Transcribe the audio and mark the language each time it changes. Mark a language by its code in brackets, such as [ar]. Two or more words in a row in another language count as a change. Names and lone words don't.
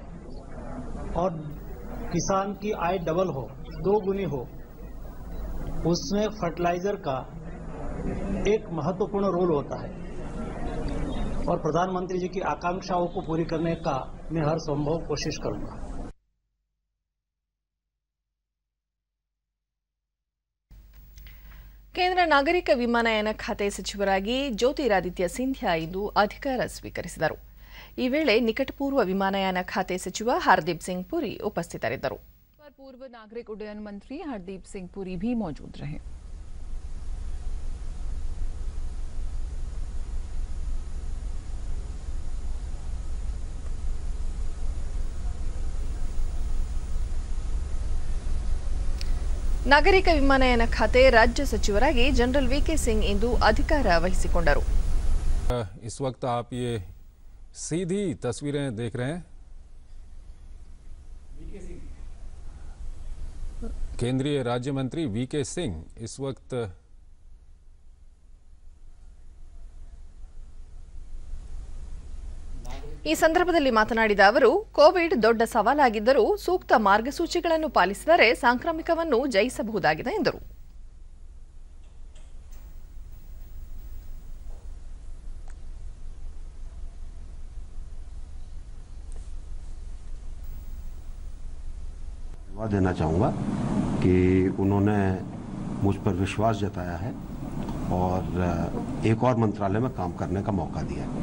[hi] और किसान की आय डबल हो, दोगुनी हो, उसमें फर्टिलाइजर का एक महत्वपूर्ण रोल होता है और प्रधानमंत्री जी की आकांक्षाओं को पूरी करने का मैं हर संभव कोशिश करूंगा। [kn] ಕೇಂದ್ರ ನಾಗರಿಕ ವಿಮಾನಯಾನ ಖಾತೆ ಸಚಿವರಾಗಿ ಜ್ಯೋತಿರಾದಿತ್ಯ ಸಿಂಧ್ಯಾ ಇಂದು ಅಧಿಕಾರ ಸ್ವೀಕರಿಸಿದರು। ಈ ವೇಳೆ ನಿಕಟಪೂರ್ವ ವಿಮಾನಯಾನ ಖಾತೆ ಸಚಿವ ಹರ್ದೀಪ್ ಸಿಂಗ್ ಪುರಿ ಉಪಸ್ಥಿತರಿದ್ದರು। [hi] पूर्व नागरिक उड्डयन मंत्री हरदीप सिंह पुरी भी मौजूद रहे। [kn] ನಾಗರಿಕ ವಿಮಾನಯಾನ ಖಾತೆ ರಾಜ್ಯ ಸಚಿವರಾಗಿ ಜನರಲ್ ವಿಕೆ ಸಿಂಗ್ ಇಂದು ಅಧಿಕಾರ ವಹಿಸಿಕೊಂಡರು। [hi] इस वक्त आप ये सीधी तस्वीरें देख रहे हैं। केंद्रीय राज्य मंत्री वीके सिंह इस वक्त [kn] ಈ ಸಂದರ್ಭದಲ್ಲಿ ಮಾತನಾಡಿದ ಅವರು, ಕೋವಿಡ್ ದೊಡ್ಡ ಸವಾಲಾಗಿದ್ದರೂ ಸೂಕ್ತ ಮಾರ್ಗಸೂಚಿಗಳನ್ನು ಪಾಲಿಸಿದರೆ ಸಾಂಕ್ರಾಮಿಕವನ್ನು ಜಯಿಸಬಹುದಾಗಿದೆ ಎಂದರು। [hi] देना चाहूँगा कि उन्होंने मुझ पर विश्वास जताया है और एक और मंत्रालय में काम करने का मौका दिया है।